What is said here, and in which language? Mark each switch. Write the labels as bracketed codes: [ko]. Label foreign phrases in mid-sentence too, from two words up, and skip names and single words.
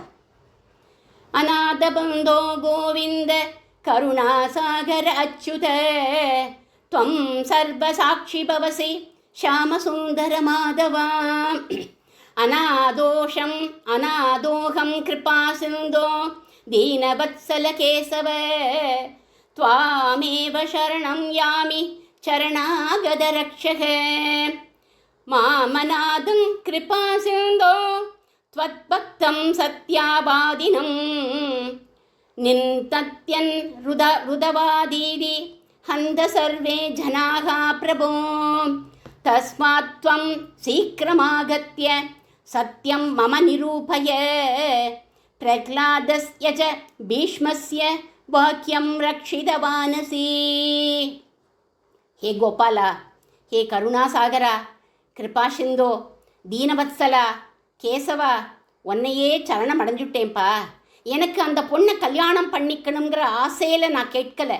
[sa] अनाथ बन्धो गोविन्द करुणासागर अच्युत त्वं सर्वसाक्षी भवसि श्यामसुन्दर माधव अनाथोऽहं कृपा सिन्धो दीनवत्सल केशव त्वामेव शरणं यामि चरणागद रक्षक मामनादं कृपासिन्धो त्वद्भक्तं सत्यावादिनं निन्तत्यन् रुदवादीदि हन्त सर्वे जनाः प्रभो तस्मात् त्वं शीघ्रमागत्य सत्यं मम निरूपय प्रह्लादस्य च भीष्मस्य वाक्यं रक्षितवानसि. [ta] ஹே கோபாலா, ஹே கருணாசாகரா, கிருபாசிந்தோ, தீனவத்சலா, கேசவா, உன்னையே சரணம் அடைஞ்சுட்டேன்ப்பா. எனக்கு அந்த பொண்ணை கல்யாணம் பண்ணிக்கணுங்கிற ஆசையில் நான் கேட்கலை.